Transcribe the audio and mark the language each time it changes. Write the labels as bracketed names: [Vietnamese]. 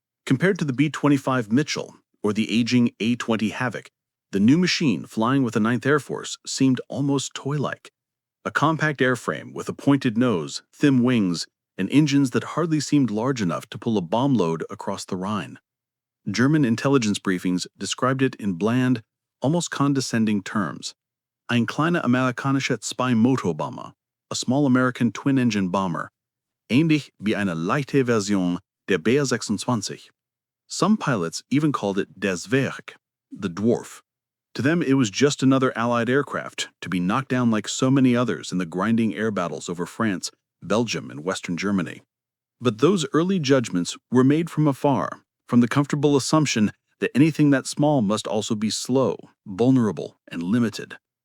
[English] Compared to the B-25 Mitchell or the aging A-20 Havoc, the new machine flying with the 9th Air Force seemed almost toy-like. A compact airframe with a pointed nose, thin wings, and engines that hardly seemed large enough to pull a bomb load across the Rhine. German intelligence briefings described it in bland, almost condescending terms. [German] Ein kleiner amerikanischer Zwei-Motor-Bomber, [English] a small American twin-engine bomber, [German] ähnlich wie eine leichte Version der BR-26. [English] Some pilots even called it [German] der Zwerg, [English] the dwarf. To them, it was just another Allied aircraft to be knocked down like so many others in the grinding air battles over France, Belgium, and Western Germany. But those early judgments were made from afar, from the comfortable assumption that anything that small must also be slow, vulnerable, and limited.